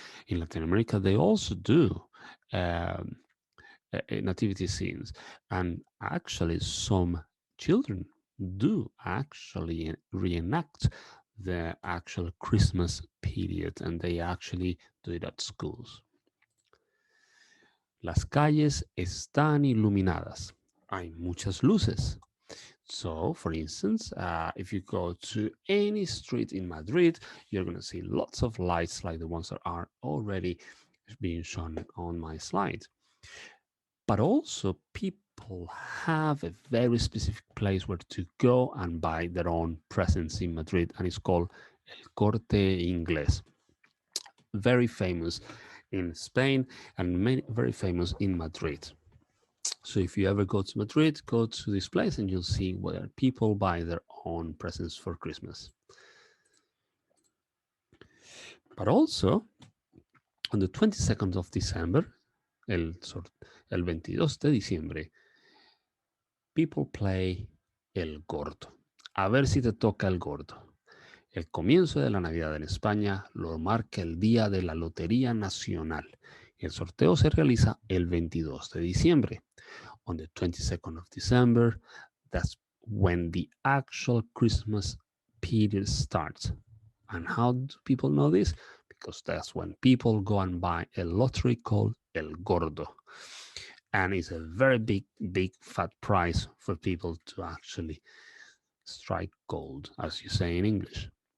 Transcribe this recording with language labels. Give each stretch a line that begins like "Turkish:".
English: In Latin America, they also do um, nativity scenes. And actually, some children do actually reenact the actual Christmas period and they actually do it at schools.
Spanish: Las calles están iluminadas. Hay muchas luces.
English: So, for instance, if you go to any street in Madrid, you're going to see lots of lights like the ones that are already being shown on my slide. But also, people have a very specific place where to go and buy their own presents in Madrid, and it's called El Corte Inglés. Very famous in Spain and very famous in Madrid. So if you ever go to Madrid, go to this place and you'll see where people buy their own presents for Christmas. But also, on the 22nd of December,
Spanish: el 22 de diciembre,
English: people play el gordo.
Spanish: A ver si te toca el gordo. El comienzo de la Navidad en España lo marca el día de la Lotería Nacional. El sorteo se realiza el 22 de diciembre.
English: On the 22nd of December, that's when the actual Christmas period starts. And how do people know this? Because that's when people go and buy a lottery called El Gordo. And it's a very big fat prize for people to actually strike gold, as you say in English.